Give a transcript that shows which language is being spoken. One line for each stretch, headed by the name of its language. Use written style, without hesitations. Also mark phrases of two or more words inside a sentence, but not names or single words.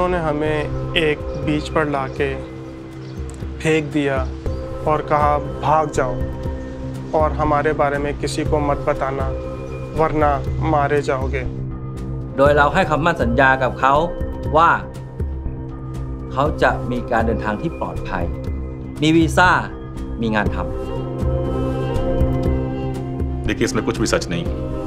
Hindi: हमें एक बीच पर लाके फेंक दिया और कहा भाग जाओ और हमारे बारे में किसी को मत बताना वरना मारे जाओगे
Thai: โดยเราให้คำมั่นสัญญากับเขาว่าเขาจะมีการเดินทางที่ปลอดภัยมีวีซ่ามีงานทำ
Hindi: देखिए इसमें कुछ भी सच नहीं है